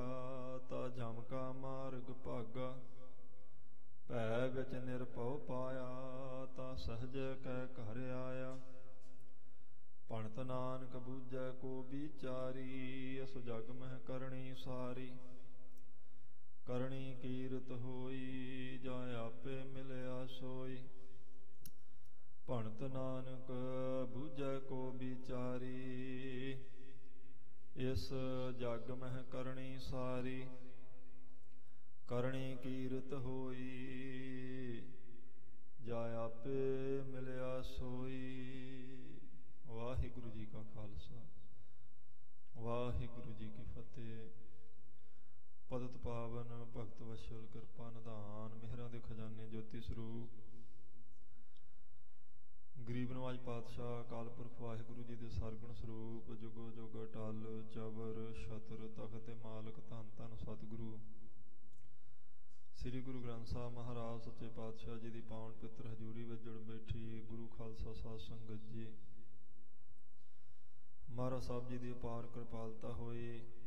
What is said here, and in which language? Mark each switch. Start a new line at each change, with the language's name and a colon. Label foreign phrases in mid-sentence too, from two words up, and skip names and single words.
Punjabi: ਤਾ ਝਮਕਾ ਮਾਰਗ ਭਾਗਾ ਭੈ ਵਿਚ ਨਿਰਭਉ ਪਾਇਆ ਤਾ ਸਹਜ ਕੈ ਘਰ ਆਇਆ ਭਣਤ ਨਾਨਕ ਬੂਝੈ ਕੋ ਵੀਚਾਰੀ ਅਸ ਜਗ ਮਹ ਕਰਣੀ ਸਾਰੀ ਕਰਣੀ ਕੀਰਤ ਹੋਈ ਜਾ ਆਪੇ ਮਿਲਿਆ ਸੋਈ ਭਣਤ ਨਾਨਕ ਬੂਝੈ ਕੋ ਵੀਚਾਰੀ ਇਸ ਜਗ ਮਹ ਕਰਣੀ ਸਾਰੀ ਕਰਣੀ ਕੀਰਤ ਹੋਈ ਜਾ ਆਪੇ ਮਿਲਿਆ ਸੋਈ ਵਾਹਿਗੁਰੂ ਜੀ ਕਾ ਖਾਲਸਾ ਵਾਹਿਗੁਰੂ ਜੀ ਕੀ ਫਤਿਹ ਪਤਿਤ ਪਾਵਨ ਭਗਤ ਵਛਲ ਕਿਰਪਾ ਨਿਧਾਨ ਮਿਹਰਾਂ ਦੇ ਖਜ਼ਾਨੇ ਜੋਤਿ ਸਰੂਪ ਗਰੀਬ ਨਵਾਜ ਪਾਤਸ਼ਾਹ ਅਕਾਲ ਪੁਰਖ ਵਾਹਿਗੁਰੂ ਜੀ ਦੇ ਸਰਗੁਣ ਸਰੂਪ ਜੁਗੋ ਜੁਗ ਅਟਲ ਚਵਰ ਛਤਰ ਤਖਤ ਮਾਲਕ ਧੰਨ ਧੰਨ ਸਤਿਗੁਰੂ ਸ੍ਰੀ ਗੁਰੂ ਗ੍ਰੰਥ ਸਾਹਿਬ ਮਹਾਰਾਜ ਸੱਚੇ ਪਾਤਸ਼ਾਹ ਜੀ ਦੀ ਪਾਵਨ ਪਿੱਤਰ ਹਜ਼ੂਰੀ ਵਿੱਚ ਜੁੜ ਬੈਠੀ ਗੁਰੂ ਖਾਲਸਾ ਸਾਧ ਸੰਗਤ ਜੀ, ਮਹਾਰਾਜ ਸਾਹਿਬ ਜੀ ਦੀ ਅਪਾਰ ਕਿਰਪਾਲਤਾ ਹੋਈ।